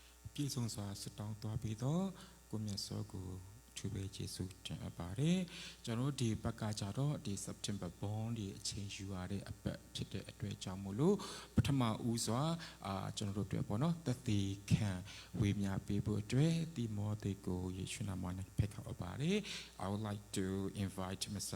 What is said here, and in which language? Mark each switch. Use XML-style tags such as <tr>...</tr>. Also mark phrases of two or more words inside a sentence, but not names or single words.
<my>ပြည့်စုံစွာဆုတောင်းသွားပြီးတော့ကိုမြတ်စောကိုသူပဲယေရှုတင်အပ်ပါတယ်ကျွန်တော်ဒီဘက်ကကြတော့ဒီ</my> <en>September born</en> <my>ဒီအချိန်ယူရတဲ့အပတ်ဖြစ်တဲ့အတွေ့အကြောင်းမို့လို့ပထမဦးစွာကျွန်တော်တို့တွေ့ပေါ့နော်သက်သေခံဝေမျှပေးဖို့အတွက်ဒီမော်တေကိုယေရှုနာမနဲ့ဖိတ်ခေါ်ပါတယ်</my> <en>I would like to invite Mr.</en>